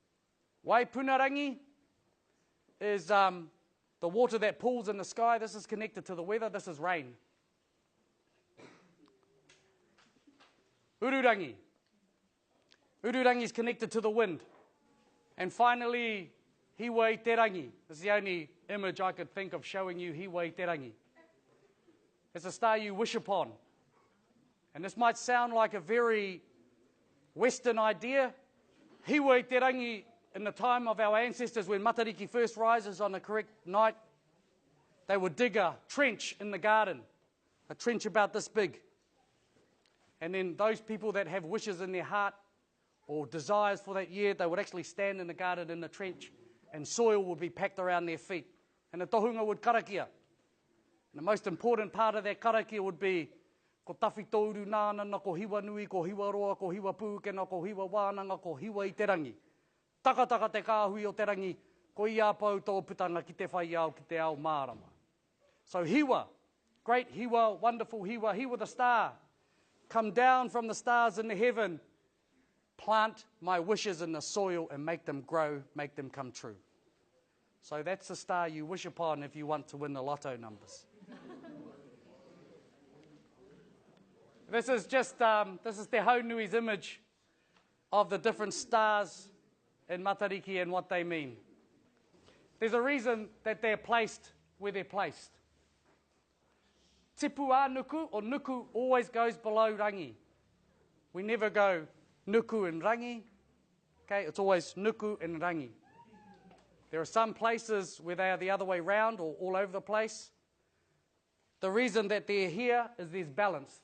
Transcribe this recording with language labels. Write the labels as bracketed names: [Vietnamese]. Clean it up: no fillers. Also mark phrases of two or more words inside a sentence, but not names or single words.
[English] Waipunarangi is the water that pools in the sky. This is connected to the weather. This is rain. Ururangi. Ururangi is connected to the wind. And finally, Hiwa i te rangi. This is the only image I could think of showing you Hiwa i te rangi. It's a star you wish upon. And this might sound like a very Western idea. Hiwa i te rangi, in the time of our ancestors, when Matariki first rises on the correct night, they would dig a trench in the garden, a trench about this big. And then those people that have wishes in their heart or desires for that year, they would actually stand in the garden in the trench, and soil would be packed around their feet. And the tohunga would karakia. And the most important part of that karakia would be [Māori] ko tawhi tōru nānana, ko hiwa nui, ko hiwa roa, ko hiwa pūkena, ko hiwa wānanga, ko hiwa i te rangi. Takataka te kāhui o te rangi, ko ia pau tō putanga ki te whai au, ki te ao mārama. [English] So hiwa, great hiwa, wonderful hiwa, hiwa the star. Come down from the stars in the heaven, plant my wishes in the soil and make them grow, make them come true. So that's the star you wish upon if you want to win the lotto numbers. This is just, this is Te Haunui's image of the different stars in Matariki and what they mean. There's a reason that they're placed where they're placed. Tipu a nuku, or nuku, always goes below rangi. We never go nuku and rangi. Okay, it's always nuku and rangi. There are some places where they are the other way round or all over the place. The reason that they're here is there's balance.